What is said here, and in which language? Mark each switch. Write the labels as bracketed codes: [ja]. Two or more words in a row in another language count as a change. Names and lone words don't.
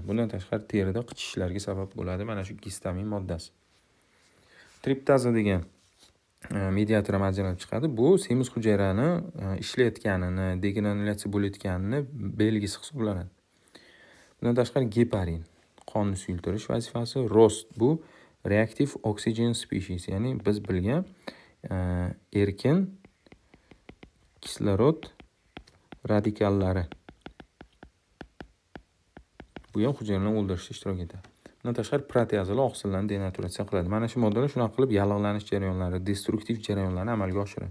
[uz] Bundan tashqari terida qichishishlarga sabab bo'ladi mana shu gistamin moddasi. Triptaza degan mediator ham ajralib chiqadi. Bu semiz hujayrani ishlayotganini, degranulyatsiya bo'layotganini belgisi hisoblanadi. Bundan tashqari geparin, qonni suyultirish vazifasi. Rost, bu [en] reactive oxygen species, [uz] ya'ni biz bilgan erkin kislorod radikallari. Bu ham hujayralarni o'ldirishda ishtirok etadi. Bundan tashqari proteazalar oqsillarni denaturatsiya qiladi. Mana shu moddalar shunaqa qilib yallig'lanish jarayonlari, destruktiv jarayonlarni amalga oshiradi.